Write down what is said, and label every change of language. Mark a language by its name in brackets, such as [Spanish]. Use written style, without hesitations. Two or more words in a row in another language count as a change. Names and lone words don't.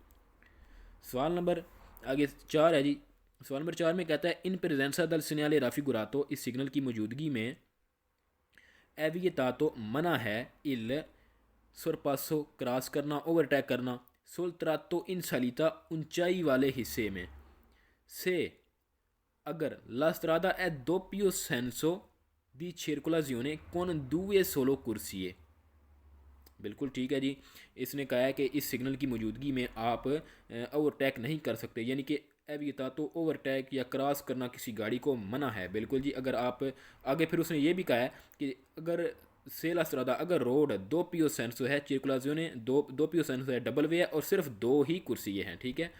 [Hindi] सवाल नंबर आगे 4 है जी। सवाल नंबर 4 में कहता है [Italian] in presenza del segnale raffigurato, [Hindi] इस सिग्नल की मौजूदगी में एवियतातो मना है [Italian] il sorpasso [Hindi] क्रॉस करना, ओवरटेक करना, [Italian] soltanto in salita [Hindi] ऊंचाई वाले हिस्से में से अगर [Italian] la strada è doppio senso di circolazione con due solo corsie. [Hindi] बिल्कुल ठीक है जी। इसने कहा है कि इस सिग्नल की मौजूदगी में आप ओवरटेक नहीं कर सकते, यानी कि एवियता तो ओवरटेक या क्रॉस करना किसी गाड़ी को मना है। बिल्कुल जी। अगर आप आगे फिर उसने ये भी कहा है कि अगर [Italian] se la strada, [Hindi] अगर रोड [Italian] doppio senso [Hindi] है, [Italian] circolazione doppio senso [Hindi] है, [English] double way [Hindi] है और सिर्फ 2 ही कुर्सी हैं, ठीक है।